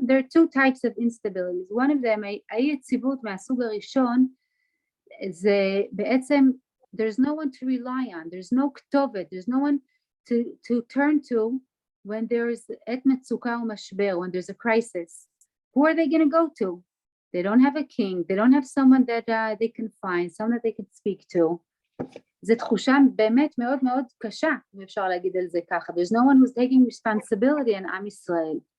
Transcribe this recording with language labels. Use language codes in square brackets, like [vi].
[en] There are two types of instabilities. One of them, [he] היציבות מהסוג הראשון, זה בעצם, [en] there's no one to rely on, there's no כתובת, there's no one to turn to when there's [he] עת מצוקה ומשבר, [en] when there's a crisis. Who are they going to go to? They don't have a king, they don't have someone that they can find, someone that they can speak to. [he] זו תחושה באמת מאוד מאוד קשה, אם אפשר להגיד על זה ככה. [en] There's no one who's taking responsibility in עם ישראל.